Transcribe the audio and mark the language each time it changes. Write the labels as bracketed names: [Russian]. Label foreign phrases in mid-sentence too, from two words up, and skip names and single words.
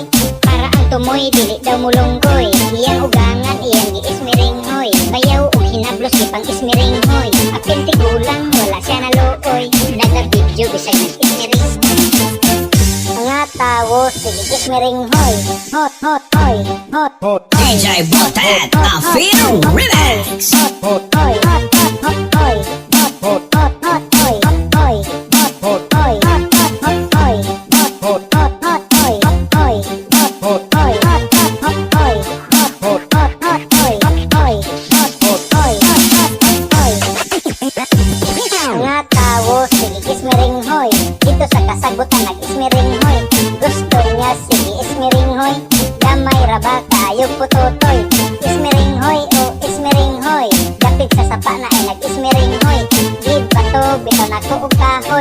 [Cebuano] Para ang tumoy dili daw mulunggoy. Iyang ugangan iyang gi-ismering hoy. Bayaw og hinablos gipang ismering hoy. Apil tigulang wala siya naluoy. Naga-video bisag nag-ismering mga tao, sige kismering hoy. Hot, hot, hoy. Hot, hot, hoy. [English] DJ Botet, I feel relax. Hot, hot, hoy. Hot, hot, hot, hoy. Hot, hot, hot, hot, hoy. Hoy, hot, hot, hoy. Hot, hot, hot, hoy. Hot, hot, hot, hot, hoy. Hoy, hot, hot, hoy. Hot, hot, hot, hoy. Hot, hot, hot, hot, hoy. Hoy, hot, hot, hoy. Hot, hot, hot, hoy. [Cebuano] Mga tao, sige kismering hoy. Dito sa kasagutan nag-ismering hoy. Gusto niya sige ismering hoy. Damay raba kayo putotoy. Ismering hoy o ismering hoy. Dapit sa sapa na ay nag-ismering hoy. Gid bato bito na ko og kahoy.